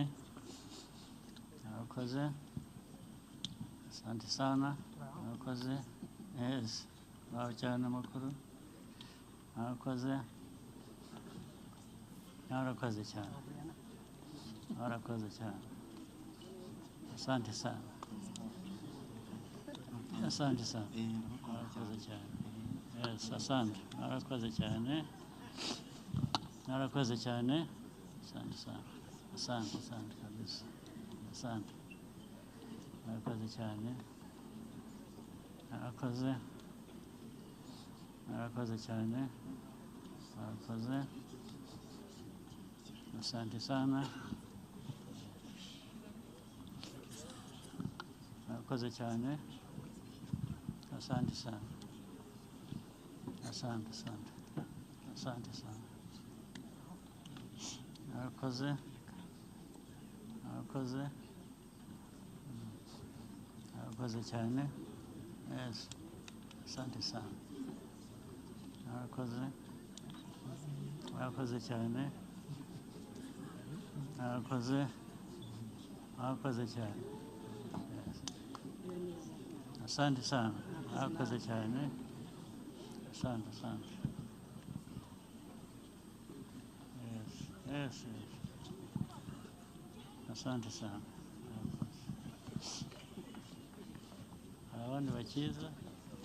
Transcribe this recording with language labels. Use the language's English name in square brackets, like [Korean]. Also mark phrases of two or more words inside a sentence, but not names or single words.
[Swahili] Murakoze. Asante sana. [Kinyarwanda] Murakoze. Yes. Muraho cyane amakuru. Murakoze. Murakoze cyane. Murakoze cyane. [Swahili] Asante sana. Asante sana. [Kinyarwanda] Murakoze cyane. Yes, asante. Murakoze cyane. Murakoze cyane. [Swahili] Asante sana. Asante kabisa. Asante. [Kinyarwanda] Murakoze cyane. Murakoze. Murakoze cyane. [Swahili] Murakoze. Asante sana. [Kinyarwanda] Murakoze cyane. [Swahili] Asante sana. Asante sana. Asante sana. [Kinyarwanda] Murakoze. Murakoze. Murakoze cyane. [Swahili] Yes. Asante sana. Murakoze. [Kinyarwanda] Murakoze cyane. Murakoze. Murakoze cyane. Yes. [Swahili] Asante sana. [Kinyarwanda] Murakoze cyane. [Swahili] Asante. Yes. Yes. Asante sana. [Kinyarwanda] Abandi bakiza.